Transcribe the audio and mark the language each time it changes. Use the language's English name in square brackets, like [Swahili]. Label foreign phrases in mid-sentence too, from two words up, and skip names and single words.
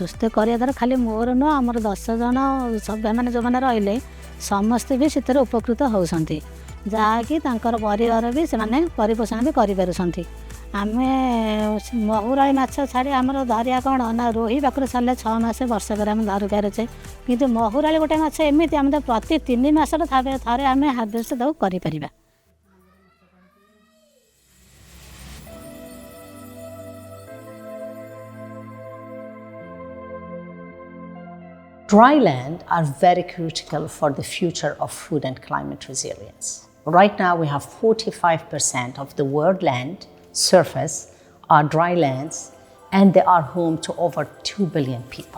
[Odia] ସେ କରିବା ଦ୍ୱାରା ଖାଲି ମୋର ନୁହଁ, ଆମର 10 ଜଣ ସଭ୍ୟମାନେ ଯେଉଁମାନେ ରହିଲେ ସମସ୍ତେ ବି ସେଥିରେ ଉପକୃତ ହେଉଛନ୍ତି, ଯାହାକି ତାଙ୍କର ପରିବାର ବି ସେମାନେ ପରିପୋଷଣ ବି କରିପାରୁଛନ୍ତି। ଆମେ ମହୁରାଳି ମାଛ ଛାଡ଼ି ଆମର ଧରିବା କ'ଣ ନା, ରୋହି ପାଖରୁ ଛାଡ଼ିଲେ 6 ମାସ ବର୍ଷକରେ ଆମେ ଧରି ପାରୁଛେ, କିନ୍ତୁ ମହୁରାଳି ଗୋଟେ ମାଛ ଏମିତି ଆମେ ପ୍ରତି 3 ମାସରେ ଥରେ ଆମେ ହାର୍ଭେଷ୍ଟ ତାକୁ କରିପାରିବା। [English] Drylands are very critical for the future of food and climate resilience. Right now, we have 45% of the world land surface are drylands, and they are home to over 2 billion people.